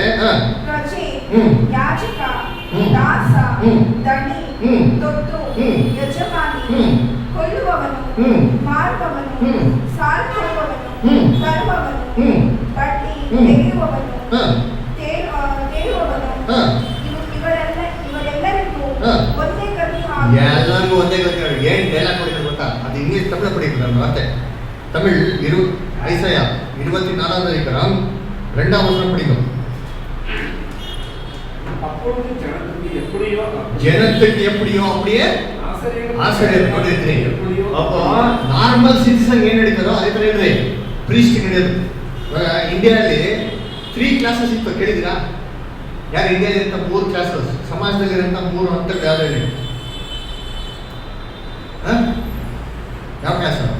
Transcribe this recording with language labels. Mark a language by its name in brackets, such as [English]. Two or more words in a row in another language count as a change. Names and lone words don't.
[Kannada] ಪ್ರಜೆ, ಯಾಜಕ, ದಾಸ, ದಣಿ, ದೊಡ್ಡು, ಯಜಮಾನಿ, ಕೊಲ್ಲುವವನು, ಮಾರುವವನು, ಸಾಲ ಕೊಡುವವನು, ತರುವವನು, ಬಡ್ಡಿ ತೆಗೆಯುವವನು, ತೇರುವವನು, ಇವರೆಲ್ಲರಿಗೂ ಒಂದೇ ಗತಿ. ಎಲ್ಲರಿಗೂ ಒಂದೇ ಗತಿ. ಏನ್ ಡೈಲಾಗ್ ಹೊಡಿತಾರೆ ಗೊತ್ತಾ, ಅದು ಇಂಗ್ಲಿಷ್ ತಮಿಳು ಪಡಿತಾರೆ ಮತ್ತೆ. [Tamil] தமிழ் ஐசையா 24வது அதிகாரம் 2ஆம் வசனம் படிக்கும். அப்பொழுது ஜனத்துக்கு எப்படியோ அப்படியே ஆசிரியர் ನೋಡಿದ್ರಿ. அப்போ [English] normal citizen [Kannada] ಏನು ನಡೀತಾರೋ ಅದೇ ತರ ಇದ್ರೆ ಪ್ರೀಸ್ಟ್ ನಡೆಯೋದು. ಇಂಡಿಯಾದಲ್ಲಿ 3 ಕ್ಲಾಸಸ್ ಇತ್ತು, ಕೇಳಿದಿರಾ? ಯಾರು ಇಂಡಿಯಾದಲ್ಲಿ ಇರೋ 3 ಕ್ಲಾಸಸ್, ಸಮಾಜದಲ್ಲಿ ಇರೋ 3 ಹಂತಗಳು ಯಾವ್ದು ಹೇಳಿ? ಯಾವ ಕ್ಲಾಸ್?